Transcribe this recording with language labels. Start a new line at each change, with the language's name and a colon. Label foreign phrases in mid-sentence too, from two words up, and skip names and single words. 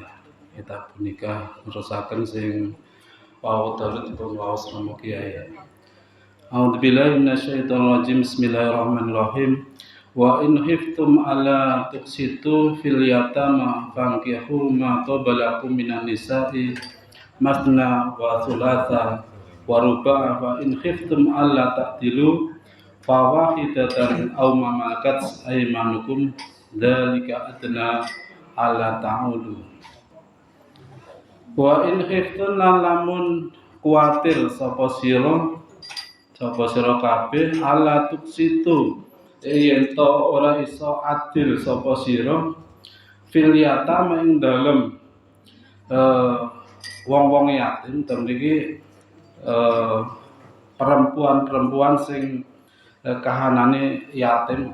Javanese: Kitab nikah nerusaken sing pawuh dipun waos Rama Kyai.
Arabic: أعوذ بالله من الشيطان الرجيم. بسم الله الرحمن الرحيم. وإن خفتم ألا تقسطوا في اليتامى فانكحوا ما طاب لكم من النساء مثنى وثلاث ورباع فإن خفتم ألا تعدلوا فواحدة أو ما ملكت أيمانكم ذلك أدنى ألا تعولوا. وإن خفتم
Javanese: lamun kuatir sapa sira kabeh
Arabic: ألا تقسطوا
Javanese: yen to ora iso adil sapa sira
Arabic: في اليتامى
Javanese: ing dalem wong-wong yatim mriki perempuan-perempuan sing kahanane yatim.